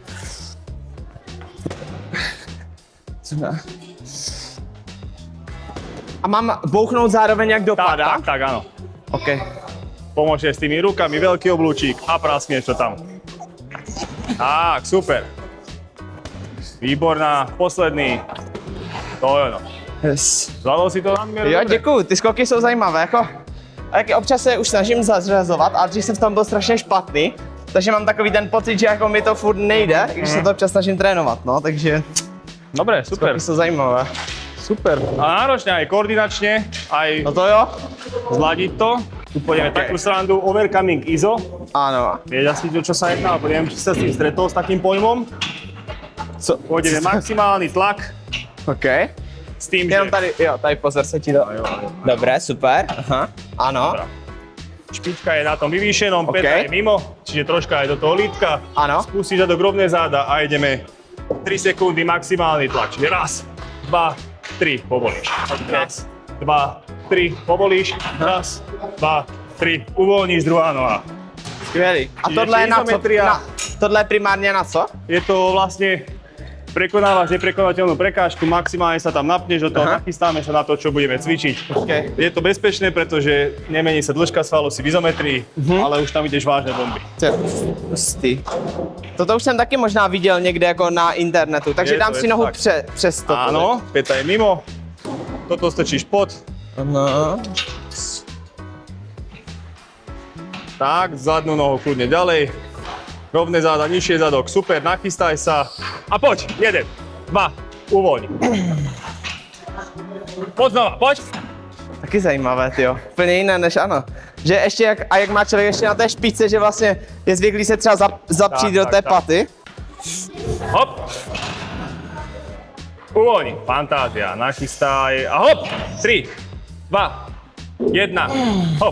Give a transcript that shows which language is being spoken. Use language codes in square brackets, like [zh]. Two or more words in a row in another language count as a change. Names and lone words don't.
[cs] A mám bouchnout zároveň, jak dopadá? [sk] Tak, áno. OK. Pomôžeš s tými rukami, veľký oblúčik a praskneš to tam. Tak, super. Výborná, posledný. To je ono. Yes. Zvládol si to na mieru? [cs] Jo, [sk] dobre? [cs] děkuju, ty skoky jsou zajímavé, jako. A taky občas se už snažím zařazovat, ale dřív jsem v tom byl strašně špatný. Takže mám takový ten pocit, že jako mi to furt nejde, i když se to občas snažím trénovat, no, takže [sk] Dobre, super. [cs] skoky jsou zajímavé. Super. [sk] A náročne aj koordinačne, aj [cs] No to jo? [sk] zladiť to. Tu pôjdeme takú srandu, [en] overcoming ISO. [cs] Ano. [sk] Vieš asi, čo sa jedná, alebo neviem, či sa s tým stretol s takým pojmom. Pôjdeme maximálny tlak OK. s tým, [cs] Jenom že tady, jo, tady pozor se ti to. Dobré, super. Aha. Ano. Dobrá. [sk] Špička je na tom vyvýšenom, OK. peta je mimo, čiže troška aj do toho lítka. Ano. Spustíš zadok rovné záda a ideme 3 sekundy maximálny tlak. Čiže raz, 2, 3, povolíš. Raz, 2, 3, povolíš. Raz, 2, 3, uvoľníš, druhá noha. [cs] Skvělý. A [sk] Čiže [cs] tohle je na co? [sk] izometria. [cs] Tohle je primárně na co? [sk] Je to vlastne, prekonávaš neprekonateľnú prekážku, maximálne sa tam napneš do toho, Aha. nachystáme sa na to, čo budeme cvičiť. OK. Je to bezpečné, pretože nemení sa dĺžka svalu, si v izometrii, ale už tam ideš vážne bomby. [cs] Hustý. Toto už jsem taky možná viděl někde jako na internetu, takže [sk] Je to, [cs] dám [sk] je [cs] si [sk] to [cs] nohu [sk] tak. [cs] přes to. [sk] Áno, peta je mimo. toto strčíš pod. No. Tak, zadnú nohu kľudne ďalej. Rovné záda, nižšie zadok, super, nachystaj sa. A poď, 1, 2, uvoľni. Poď znova, poď. [cs] Taky zajímavé, tyjo. Úplně jiné než ano. Že ještě jak má člověk ještě na té špičce, že vlastně je zvyklý se třeba zapřít do té paty. Hop. [sk] Uvoľni, fantázia, nachystaj a hop. 3, 2, 1, hop.